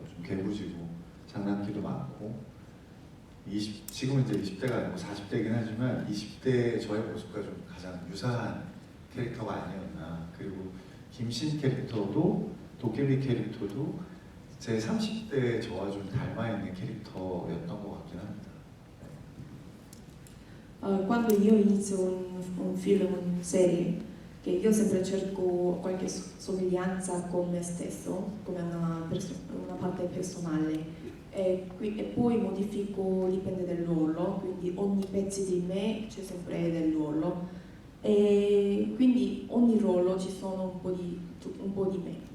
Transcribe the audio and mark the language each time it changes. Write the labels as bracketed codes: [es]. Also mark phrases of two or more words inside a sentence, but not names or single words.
[ko] 좀 개구지고 장난기도 많고, 지금은 이제 20대가 아니고 40대이긴 하지만 20대의 저의 모습과 좀 가장 유사한 캐릭터가 아니었나. 그리고 김신 캐릭터도 도깨비 캐릭터도 제 30대 저와 좀 닮아있는 캐릭터였던 것 같긴 합니다. [it] Quando io inizio un film, una serie, che io sempre cerco qualche somiglianza con me stesso, come una parte personale, e poi modifico, dipende dal ruolo, quindi ogni pezzo di me c'è sempre del ruolo, e quindi ogni ruolo ci sono un po' di me.